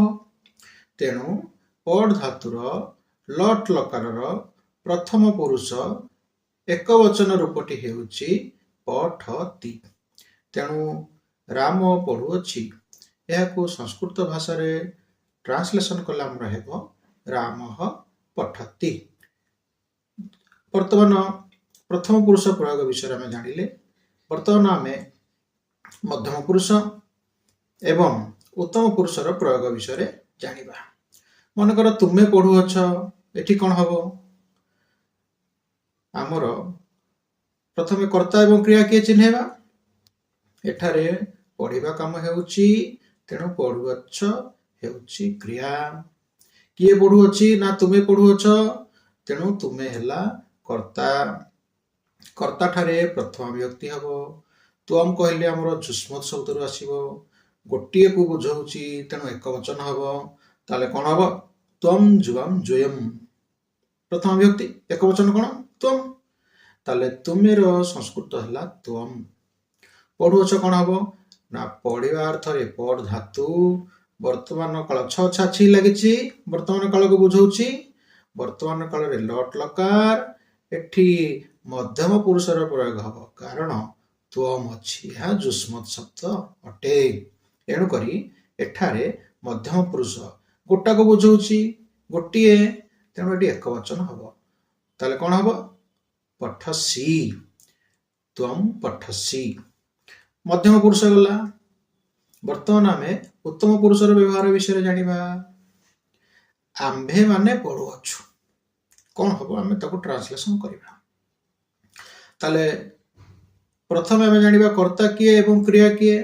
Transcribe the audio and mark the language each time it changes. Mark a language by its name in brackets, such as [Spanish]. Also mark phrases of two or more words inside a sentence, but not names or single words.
[Odia] ତେଣୁ ପଢ଼ ଧାତୁର ଲଟ୍ ଲକାରର ପ୍ରଥମ ପୁରୁଷ ଏକ ବଚନ ରୂପଟି ହେଉଛି ପଠତି। ତେଣୁ ରାମ ପଢ଼ୁଅଛି ଏହାକୁ ସଂସ୍କୃତ ଭାଷା ରେ ଟ୍ରାନ୍ସଲେସନ କଲେ ଆମର ହେବ [Sanskrit] रामः पठति। [Odia] ବର୍ତ୍ତମାନ ପ୍ରଥମ ପୁରୁଷ ପ୍ରୟୋଗ ବିଷୟ ଆମେ ଜାଣିଲେ। ବର୍ତ୍ତମାନ ଆମେ ମଧ୍ୟମ ପୁରୁଷ ଏବଂ ଉତ୍ତମ ପୁରୁଷର ପ୍ରୟୋଗ ବିଷୟ ଜାଣିବା। ମନକର ତୁମେ ପଢ଼ୁଅଛ, ଏଠି କଣ ହେବ? ଆମର ପ୍ରଥମେ କର୍ତ୍ତା ଏବଂ କ୍ରିୟା କିଏ ଚିହ୍ନିବା। ଏଠାରେ ପଢ଼ିବା କାମ ହେଉଛି, ତେଣୁ ପଢ଼ୁଅଛ ହେଉଛି କ୍ରିୟା। କିଏ ପଢ଼ୁଅଛି? ନା ତୁମେ ପଢ଼ୁଅଛ, ତେଣୁ ତୁମେ ହେଲା କର୍ତ୍ତା। କର୍ତ୍ତା ଠାରେ ପ୍ରଥମା ବିଭକ୍ତି ହେବ। ତ୍ୱମ୍ କହିଲେ ଆମର ଯୁଷ୍ମଦ୍ ଶବ୍ଦ ରୁ ଆସିବ। ଗୋଟିଏ କୁ ବୁଝାଉଛି, ତେଣୁ ଏକ ବଚନ ହେବ। ତାହାଲେ କଣ ହେବ? [Sanskrit] त्वम जुवाम जोयम। [Odia] प्रथम विभक्ति एक वचन कोन? [Sanskrit] त्वम। [Odia] ତାହାଲେ ତୁମେର ସଂସ୍କୃତ ହେଲା त्वम। ପଢ଼ୁଅଛ କଣ ହେବ? ନା ପଢ଼ିବା ଅର୍ଥ ରେ ପଢ଼ ଧାତୁ ବର୍ତ୍ତମାନ କାଳ ଛ ଛା ଛି ଲାଗିଛି, ବର୍ତ୍ତମାନ କାଳ କୁ ବୁଝାଉଛି। ବର୍ତ୍ତମାନ କାଳ ରେ ଲଟ୍ ଲକାର। ଏଠି ମଧ୍ୟମ ପୁରୁଷର ପ୍ରୟୋଗ ହେବ କାରଣ ତ୍ୱମ୍ ଅଛି, ହଁ ଯୁଷ୍ମଦ୍ ଶବ୍ଦ ଅଟେ। ଏଣୁ କରି ଏଠାରେ ମଧ୍ୟମ ପୁରୁଷ ଗୋଟା କୁ ବୁଝାଉଛି, ଗୋଟିଏ, ତେଣୁ ଏଠି ଏକ ବଚନ ହେବ। ତାହାଲେ କଣ ହେବ? [Sanskrit] पठसि। त्वम पठसि। [Odia] ମଧ୍ୟମ ପୁରୁଷ ଗଲା। ବର୍ତ୍ତମାନ ଆମେ ଉତ୍ତମ ପୁରୁଷର ବ୍ୟବହାର ବିଷୟ ଜାଣିବା। ଆମ୍ଭେ ମାନେ ପଢ଼ୁଅଛୁ କଣ ହେବ? ଆମେ ତାକୁ ଟ୍ରାନ୍ସଲେସନ କରିବା। ତାହାଲେ ପ୍ରଥମ ଆମେ ଜାଣିବା କର୍ତ୍ତା କିଏ ଏବଂ କ୍ରିୟା କିଏ।